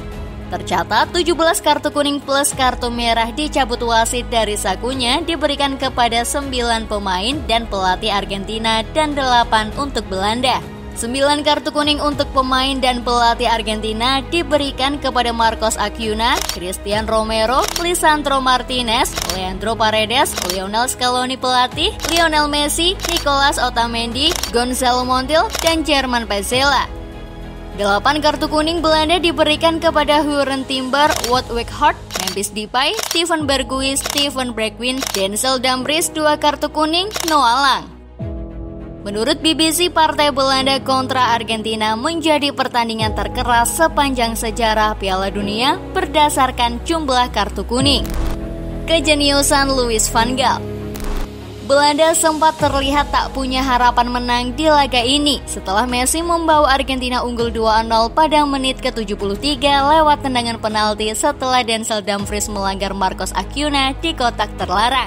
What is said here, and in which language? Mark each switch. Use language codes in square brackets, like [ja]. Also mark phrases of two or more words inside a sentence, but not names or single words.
[id] Tercatat 17 kartu kuning plus kartu merah dicabut wasit dari sakunya diberikan kepada 9 pemain dan pelatih Argentina dan 8 untuk Belanda. 9 kartu kuning untuk pemain dan pelatih Argentina diberikan kepada Marcos Acuña, Cristian Romero, Lisandro Martinez, Leandro Paredes, Lionel Scaloni pelatih, Lionel Messi, Nicolas Otamendi, Gonzalo Montiel, dan Germain Pezzella. 8 kartu kuning Belanda diberikan kepada Huren Timber, Wout Weghorst, Memphis Depay, Steven Berghuis, Steven Bergwijn, Denzel Dumfries 2 kartu kuning, Noah Lang. Menurut BBC, partai Belanda kontra Argentina menjadi pertandingan terkeras sepanjang sejarah Piala Dunia berdasarkan jumlah kartu kuning. Kejeniusan Louis van Gaal. Belanda sempat terlihat tak punya harapan menang di laga ini setelah Messi membawa Argentina unggul 2-0 pada menit ke-73 lewat tendangan penalti setelah Denzel Dumfries melanggar Marcos Acuña di kotak terlarang.